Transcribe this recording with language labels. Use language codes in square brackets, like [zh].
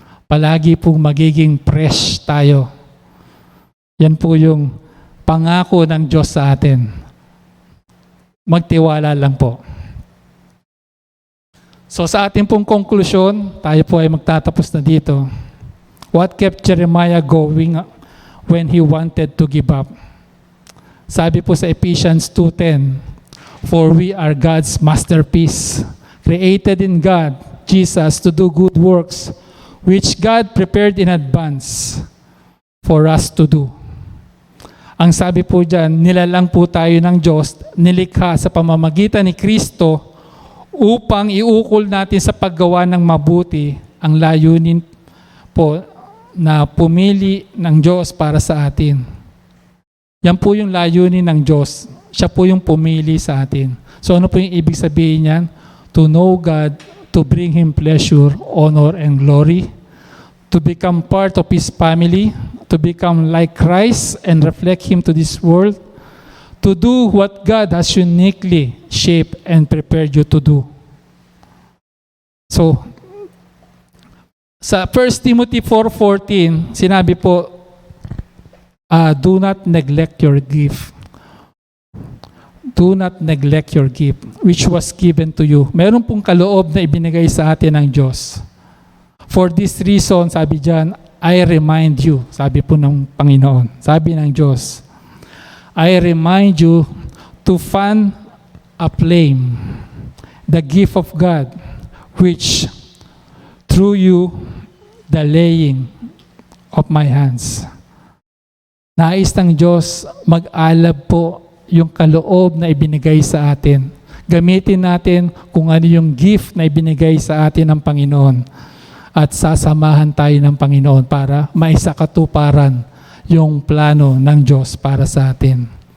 [tl] Palagi pong magiging fresh tayo. Yan po yung pangako ng Diyos sa atin. Magtiwala lang po. So sa ating pong konklusyon, tayo po ay magtatapos na dito. [en] What kept Jeremiah going when he wanted to give up? [tl] Sabi po sa [en] Ephesians 2:10, for we are God's masterpiece, created in God, Jesus, to do good works, which God prepared in advance for us to do. [tl] Ang sabi po dyan, nilalang po tayo ng Diyos, nilikha sa pamamagitan ni Kristo upang iukol natin sa paggawa ng mabuti ang layunin po na pumili ng Diyos para sa atin. Yan po yung layunin ng Diyos. Siya po yung pumili sa atin. So ano po yung ibig sabihin niyan? [en] To know God, to bring Him pleasure, honor, and glory, to become part of His family, to become like Christ and reflect Him to this world, to do what God has uniquely shaped and prepared you to do. [tl] So, sa 1 Timothy 4:14, sinabi po, [en] do not neglect your gift. Do not neglect your gift, which was given to you. [tl] Meron pong kaloob na ibinigay sa atin ng Diyos. [en] For this reason, [tl] sabi dyan, [en] I remind you, [tl] sabi po ng Panginoon, sabi ng Diyos, [en] I remind you to fan a flame, the gift of God, which through you, the laying of my hands. [tl] Nais ng Diyos mag-alab po yung kaloob na ibinigay sa atin. Gamitin natin kung ano yung gift na ibinigay sa atin ng Panginoon at sasamahan tayo ng Panginoon para maisakatuparan yung plano ng Diyos para sa atin.